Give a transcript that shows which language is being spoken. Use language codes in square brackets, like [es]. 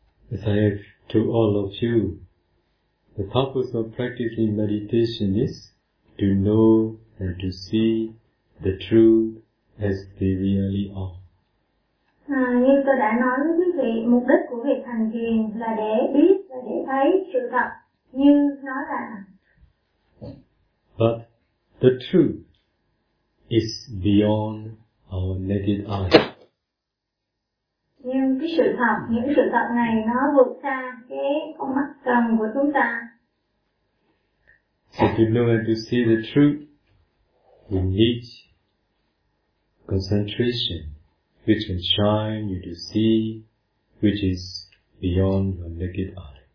[en] As I have to all of you, the purpose of practicing meditation is to know and to see the truth as they really are. [vi] Như tôi đã nói với quý vị, mục đích của việc hành thiền là để biết và để thấy sự thật như nó là. [en] But the truth is beyond our naked eye. [vi] Nhưng cái sự thật, những sự thật này nó vượt xa cái con mắt trần của chúng ta. [en] So to know and to see the truth, we need concentration, which can shine you to see, which is beyond your naked eye.